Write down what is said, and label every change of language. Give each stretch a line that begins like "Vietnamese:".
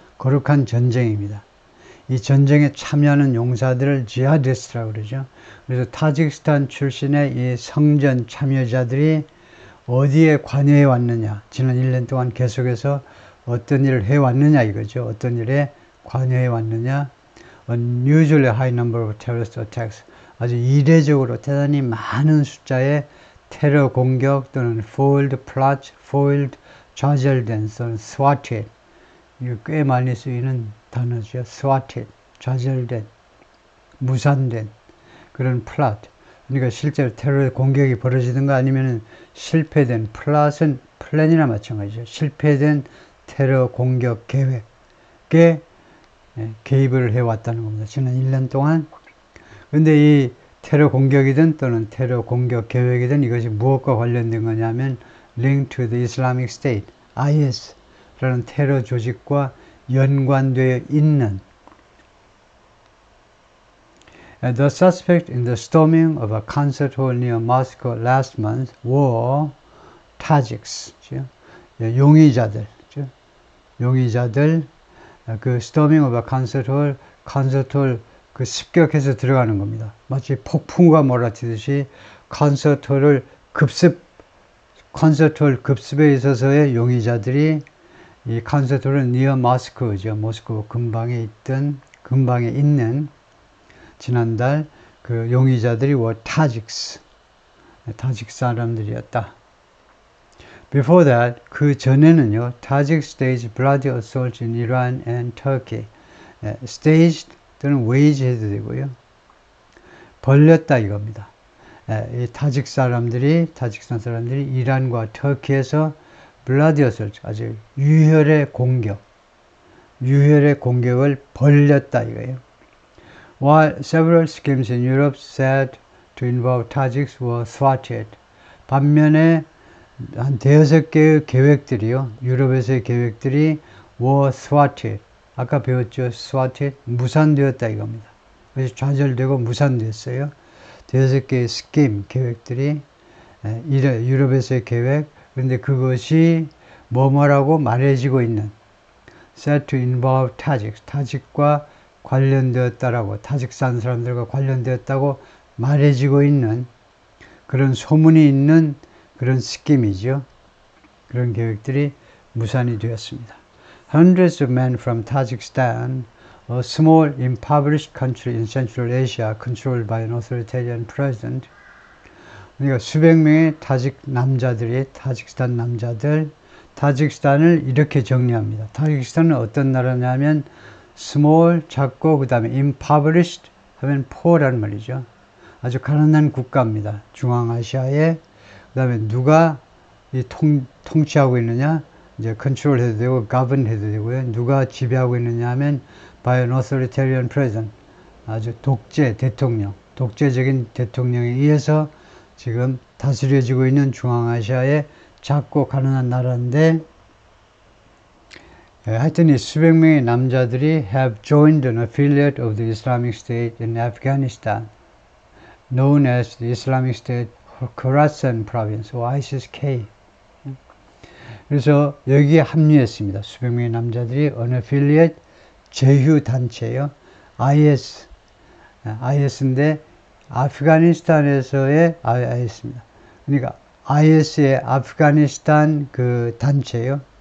Korean: 거룩한 전쟁입니다. 이 전쟁에 참여하는 용사들을 지하디스트라고 그러죠. 그래서 타지키스탄 출신의 이 성전 참여자들이 어디에 관여해 왔느냐, 지난 1년 동안 계속해서 어떤 일을 해왔느냐 이거죠. 어떤 일에 관여해 왔느냐.
English: Unusually high number of terrorist attacks.
Korean: 아주 이례적으로 대단히 많은 숫자의 테러 공격 또는 foiled plot, foiled, 좌절된 또는 swatted. 이거 꽤 많이 쓰이는 단어죠. swatted, 좌절된, 무산된 그런 plot. 그러니까 실제로 테러 공격이 벌어지든가 아니면 실패된 plot은 플랜이나 마찬가지죠. 실패된 테러 공격 계획에 개입을 해왔다는 겁니다. 지난 1년 동안. 근데 이 테러 공격이든 또는 테러 공격 계획이든 이것이 무엇과 관련된 거냐면
English: linked to the Islamic State,
Korean: IS라는 테러 조직과 연관되어 있는
English: The suspect in the storming of a concert hall near Moscow last month were Tajiks,
Korean: 용의자들, 그
English: storming of a concert hall,
Korean: 콘서트홀 그 습격해서 들어가는 겁니다. 마치 폭풍과 몰아치듯이 콘서트홀 급습에 있어서의 용의자들이 이 콘서트홀은
English: near Moscow
Korean: 죠. 모스크바 근방에 있는 지난달 그 용의자들이
English: were Tajiks,
Korean: 타직 사람들이었다.
English: Before that,
Korean: 그 전에는요,
English: Tajik staged bloody assaults in Iran and Turkey. staged,
Korean: 또는 wage 해도 되고요. 벌렸다 이겁니다. 이 타직스탄 사람들이 이란과 터키에서
English: bloody assault,
Korean: 아주 유혈의 공격을 벌렸다 이거예요.
English: While several schemes in Europe said to involve Tajiks were thwarted.
Korean: 반면에 한 대여섯 개의 계획들이요. 유럽에서의 계획들이
English: were thwarted.
Korean: 아까 배웠죠. thwarted. 무산되었다 이겁니다. 그래서 좌절되고 무산됐어요. 대여섯 개의 스킴, 계획들이 유럽에서의 계획. 그런데 그것이 뭐뭐라고 말해지고 있는
English: said to involve Tajiks.
Korean: 타직과 관련되었다라고, 타직스탄 사람들과 관련되었다고 말해지고 있는 그런 소문이 있는 그런 스킴이죠. 그런 계획들이 무산이 되었습니다.
English: Hundreds of men from Tajikistan, a small impoverished country in Central Asia controlled by an authoritarian president.
Korean: 그러니까 수백 명의 타직스탄 남자들, 타직스탄을 이렇게 정리합니다. 타직스탄은 어떤 나라냐면 small, 작고 그 다음에 impoverished 하면 poor라는 말이죠. 아주 가난한 국가입니다. 중앙아시아에. 그 다음에 누가 통치하고 있느냐, 이제 컨트롤 해도 되고 govern 해도 되고요. 누가 지배하고 있느냐 하면
English: by an authoritarian president,
Korean: 아주 독재적인 대통령에 의해서 지금 다스려지고 있는 중앙아시아의 작고 가난한 나라인데, 하여튼 이 수백 명의 남자들이
English: have joined an affiliate of the Islamic State in Afghanistan, known as the Islamic State Khorasan Province, or ISIS-K.
Korean: 그래서 여기에 합류했습니다. 수백 명의 남자들이 an affiliate, 제휴 단체예요. IS인데 아프가니스탄에서의 IS입니다. 그러니까 IS의 아프가니스탄 그 단체예요.